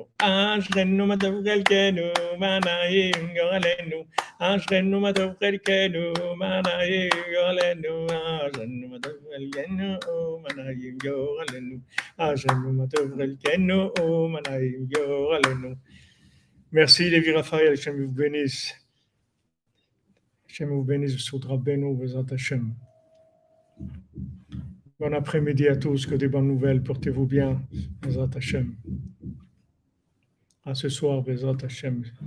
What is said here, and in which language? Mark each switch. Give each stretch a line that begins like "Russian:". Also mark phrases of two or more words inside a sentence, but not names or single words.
Hebrew: אשרנו מה טוב חלקנו, מה נעים גורלנו. אשרנו מה טוב חלקנו, מה נעים גורלנו. אשרנו מה טוב חלקנו, מה נעים גורלנו. אשרנו מה טוב חלקנו, מה נעים גורלנו.
French: Merci Lévi Raphaël, Hachem vous bénisse. Hachem vous bénisse, Soudra Beno,
Hebrew: בעזרת השם.
French: Bon après-midi à tous, que des bonnes nouvelles, portez-vous bien,
Hebrew: בעזרת השם.
French: À ce soir,
Hebrew: בעזרת השם.